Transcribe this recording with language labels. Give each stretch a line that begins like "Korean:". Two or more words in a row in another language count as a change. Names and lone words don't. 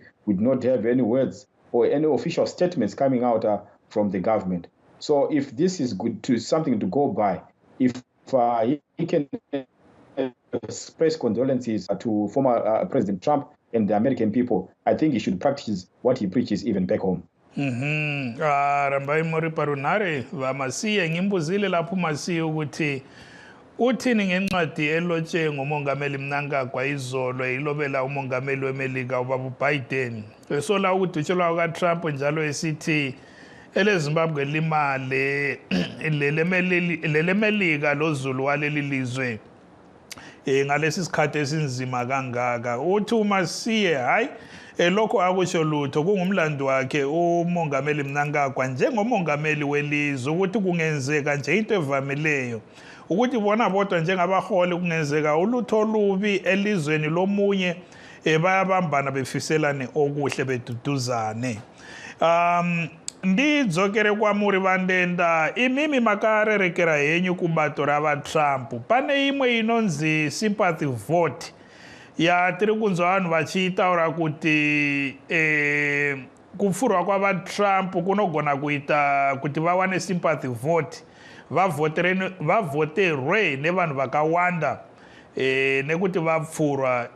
English: We did not have any words or any official statements coming out from the government. So if this is good to something to go by, if he can express condolences to former President Trump and the American people, I think he should practice what he preaches even back home.
Shona: Rambai muri parunare vamasiye
North Ndebele: ngimbuzile lapho masiye ukuthi uthini ngencwadi elotshe ngumongameli Mnangagwa izolo ilobela umongameli weMelika ubaba Biden esola ukuthi utshelwa kaTrump njalo esithi eleZimbabwe limale lelemelika lozulu waleli lizwe ngalesi sikhathi esinzima kangaka. Uthi uMasiye hayi lokho akusho lutho kungumlando wakhe umongameli Mnangagwa njengomongameli welizwe ukuthi kungenzeka nje into evamileyo ukuthi bona bodwa njengabaholi kungenzeka ulutho olubi elizweni lomunye bayabambana befiselane okuhle beduduzane.
Shona: Ndidzokere kwamuri vandenda imimi makarerekera henyu kubato rava Trump pane imwe inonzi
English: sympathy vote
Shona: ya tiri kunzwa vanhu vachitaura kuti kupfurwa kwava Trump kunogona kuita kuti vawane
English: sympathy vote
Shona: vavhoterwe nevanhu vakawanda nekuti vapfurwa.